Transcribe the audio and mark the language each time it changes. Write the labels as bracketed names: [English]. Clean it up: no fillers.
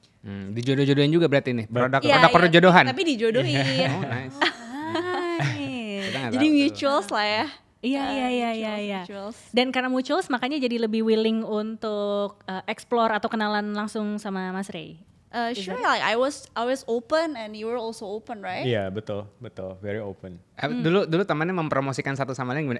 [Indonesian] Dijodoh-jodohin juga berarti nih produk perjodohan. Tapi dijodohin. [English] Oh nice. [Indonesian] Jadi mutuals lah ya. Iya. Dan karena mutuals makanya jadi lebih willing untuk explore atau kenalan langsung sama Mas Ray. [English] Sure, like I was open and you were also open, right? [Indonesian] Iya, betul, [English] very open. [Indonesian] Dulu temannya mempromosikan satu sama lain gimana?